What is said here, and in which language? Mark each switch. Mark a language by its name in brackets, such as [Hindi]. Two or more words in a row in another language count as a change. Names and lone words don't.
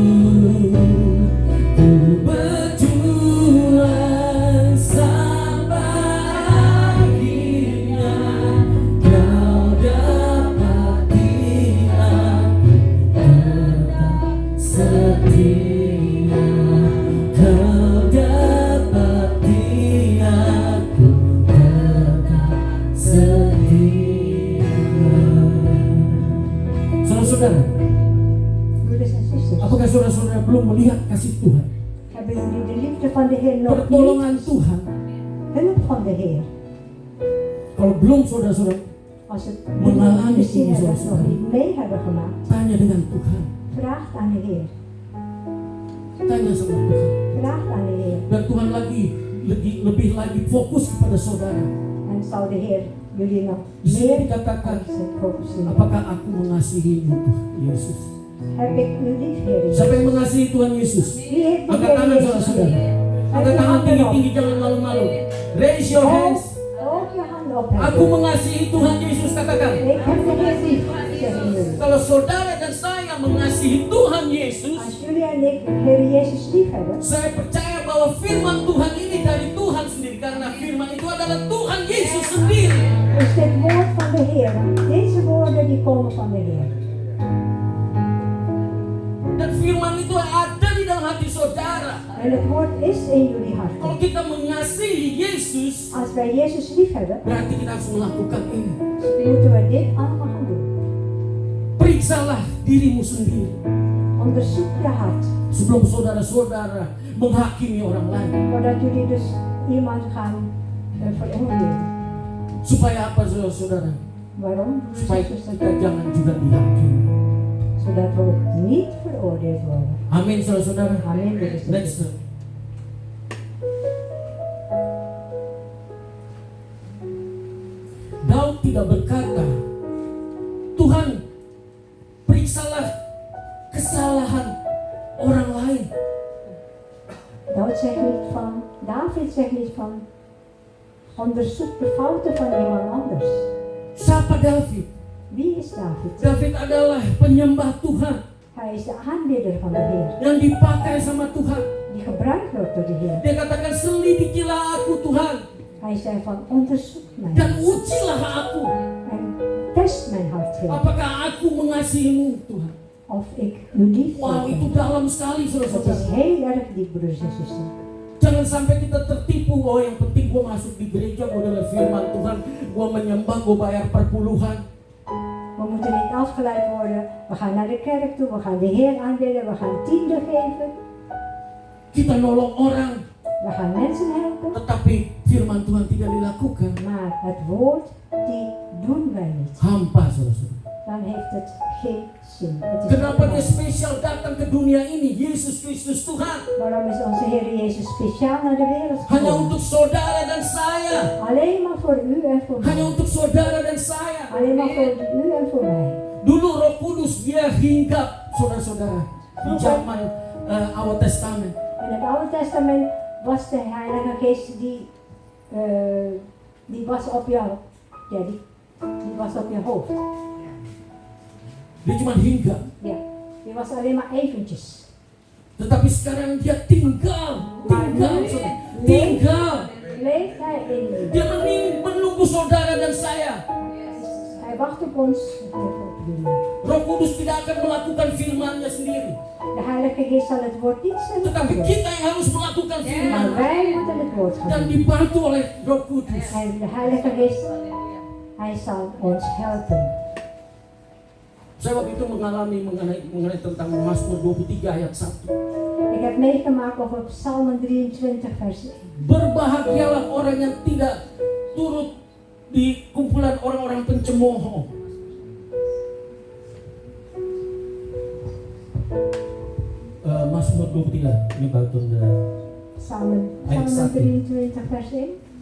[Indonesian] Ku berjuang sampai akhirnya Kau dapati aku tetap setia. Kau dapati aku tetap setia. Saudara-saudara, [Dutch] Broeders en zusters, [Indonesian] apakah saudara-saudara belum melihat kasih Tuhan, [Dutch] hebben jullie de liefde van de Heer nog niet? [Indonesian] pertolongan Tuhan? [Dutch] Hulp van de Heer. [Indonesian] Kalau belum saudara-saudara, [Dutch] Als het [Indonesian] Mengalami [Dutch] jullie gezien [Indonesian] ini, [Dutch] hebben, zoals nog het niet mee hebben gemaakt, [Indonesian] tanya dengan Tuhan, [Dutch] vraag aan de Heer. [Indonesian] tanya sama Tuhan. [Dutch] Vraag aan de Heer. [Indonesian] Dan Tuhan lebih lagi fokus kepada saudara. [Dutch] En zal de Heer jullie nog [Indonesian] Di sini [Dutch] meer [Indonesian] dikatakan, [Dutch] focussen. [Indonesian] apakah aku mengasihimu Tuhan Yesus? [Dutch] Heb ik u lief, Heer Jezus? [Indonesian] Siapa yang mengasihi Tuhan Yesus? [Dutch] Wie heeft de [Indonesian] Angkat [Dutch] Heer [Indonesian] tangan [Dutch] Jezus [Indonesian] saudara-saudara. [Dutch] lief? [Indonesian] Angkat tangan tinggi-tinggi, jangan malu-malu. [English] Raise your hands. [Dutch] Hoog je handen op. [Indonesian] Aku mengasihi Tuhan Yesus, katakan. [Dutch] Ik heb de Heer lief, zeggen jullie. [Indonesian] Kalau saudara dan saya mengasihi Tuhan Yesus, [Dutch] Als jullie en ik Heer Jezus lief hebben, [Indonesian] saya percaya bahwa firman Tuhan ini dari Tuhan sendiri, karena firman itu adalah Tuhan Yesus sendiri. [Dutch] is dit woord van de Heer. Deze woorden die komen van de Heer. [Indonesian] Dan firman itu ada di dalam hati saudara. [Dutch] En het woord is in jullie hart. [Indonesian] Kalau kita mengasihi Yesus, [Dutch] Als wij Jezus lief hebben, [Indonesian] berarti kita harus melakukan ini. [Dutch] moeten we dit allemaal gaan doen. [Indonesian] Periksalah dirimu sendiri [Dutch] Onderzoek je hart. [Indonesian] sebelum saudara-saudara menghakimi orang lain. [Dutch] Voordat jullie dus iemand gaan veroordelen. [Indonesian] Supaya apa saudara-saudara? [Dutch] Waarom? [Indonesian] Supaya kita jangan juga dihakimi. [Dutch] Zodat we ook niet veroordeeld worden. [Indonesian] Amin saudara-saudara. Amin. [Dutch] broeders en Next. zusters. [Indonesian] Daud tidak berkata, Tuhan, periksalah kesalahan orang lain. [Dutch] David zegt niet van, onderzoek de fouten van iemand anders. [Indonesian] Siapa David? [Dutch] Wie is David? [Indonesian] David adalah penyembah Tuhan [Dutch] Hij is de aanbidder van de Heer, [Indonesian] yang dipakai sama Tuhan. [Dutch] die gebruikt wordt door de Heer. [Indonesian] Dia katakan, selidikilah aku Tuhan, [Dutch] Hij zei van, onderzoek mij [Indonesian] dan ujilah aku. [Dutch] en test mijn hart, Heer, [Indonesian] Apakah aku mengasihimu Tuhan? [Dutch] of ik u lief [Indonesian] Wow, itu [Dutch] heb. [Indonesian] dalam sekali [Dutch] Dat is [Indonesian] saudara-saudara. [Dutch] heel erg diep, broeders en zusters. [Indonesian] Jangan sampai kita tertipu, oh yang penting gue masuk di gereja, gue dengar firman Tuhan, gue menyembah, gue bayar perpuluhan. [Dutch] We moeten niet afgeleid worden. We gaan naar de kerk toe, we gaan de Heer aanbidden, we gaan tiende geven, [Indonesian] Kita nolong orang, [Dutch] we gaan mensen helpen. [Indonesian] tetapi firman Tuhan tidak dilakukan. [Dutch] Maar het woord, die doen wij niet. [Indonesian] Hampa saudara-saudara. [Dutch] Dan heeft het geen zin. Het is [Indonesian] Kenapa dia [Dutch] niet [Indonesian] spesial datang ke dunia ini? Yesus Kristus Tuhan. [Dutch] Waarom is onze Heer Jezus speciaal naar de wereld [Indonesian] Hanya [Dutch] gekomen? [Indonesian] untuk saudara dan saya. [Dutch] Alleen maar voor u en voor [Indonesian] Hanya [Dutch] mij. [Indonesian] untuk saudara dan saya. [Dutch] Alleen maar voor u en voor mij. [Indonesian] Dulu Roh Kudus dia hinggap saudara-saudara di zaman Awal Testament. [Dutch] In het Oude Testament was de Heilige Geest die was op jou. Ja, die was op je hoofd. [Indonesian] Dia cuma hinggap. [Dutch] Ja, die was alleen maar eventjes. [Indonesian] Tetapi sekarang dia tinggal, saudara. Tinggal. [Dutch] Leeft hij in u. [Indonesian] Dia menunggu saudara dan saya. [Dutch] Hij wacht op ons. [Indonesian] Roh Kudus tidak akan melakukan firman-Nya sendiri, [Dutch] De Heilige Geest zal het woord niet zelf [Indonesian] tetapi [Dutch] doen. [Indonesian] kita yang harus melakukan [Dutch] Maar [Indonesian] firman [Dutch] wij moeten het woord [Indonesian] dan [Dutch] gaan doen. [Indonesian] dibantu oleh Roh Kudus. [Dutch] En de Heilige Geest, hij zal ons helpen. [Indonesian] Saya waktu itu mengalami mengenai tentang Mazmur 23 ayat 1. [Dutch] Ik heb meegemaakt over Psalmen 23 vers 1. [Indonesian] Berbahagialah orang yang tidak turut di kumpulan orang-orang pencemooh. Mazmur 23 ini bagian dari [Dutch] Psalmen [Indonesian] Ayat 1. [Dutch] 23 vers 1.